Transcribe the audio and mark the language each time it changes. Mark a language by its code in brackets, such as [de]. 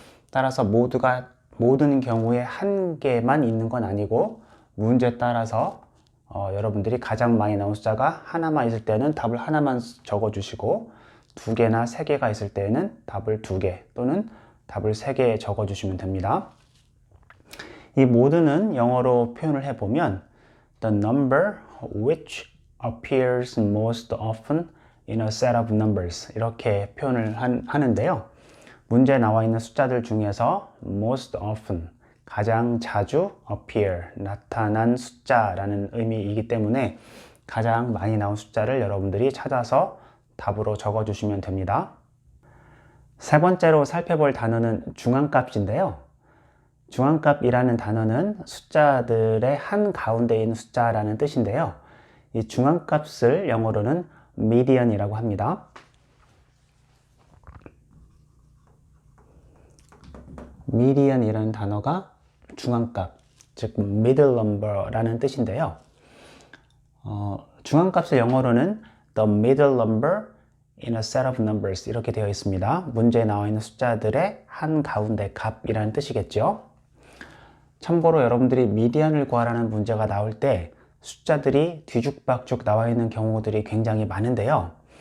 [ko] 따라서 모두가 모든 경우에 한 개만 있는 건 아니고 문제에 따라서 여러분들이 가장 많이 나온 숫자가 하나만 있을 때는 답을 하나만 적어주시고 2개나 3개가 있을 때는 답을 2개 또는 답을 3개 적어주시면 됩니다. 이 모드는 영어로 표현을 해보면 [en] The number which appears most often in a set of numbers. [ko] 이렇게 표현을 하는데요. 문제에 나와 있는 숫자들 중에서 [en] most often, [ko] 가장 자주 appear, 나타난 숫자라는 의미이기 때문에 가장 많이 나온 숫자를 여러분들이 찾아서 답으로 적어주시면 됩니다. 세 번째로 살펴볼 단어는 중앙값인데요. 중앙값이라는 단어는 숫자들의 한 가운데 있는 숫자라는 뜻인데요. 이 중앙값을 영어로는 median이라고 합니다. median이라는 단어가 중앙값, 즉 middle number라는 뜻인데요. 중앙값을 영어로는 [en] the middle number in a set of numbers [ko] 이렇게 되어 있습니다. 문제에 나와 있는 숫자들의 한 가운데 값이라는 뜻이겠죠. 참고로 여러분들이 미디안을 구하라는 문제가 나올 때 숫자들이 뒤죽박죽 나와 있는 경우들이 굉장히 많은데요.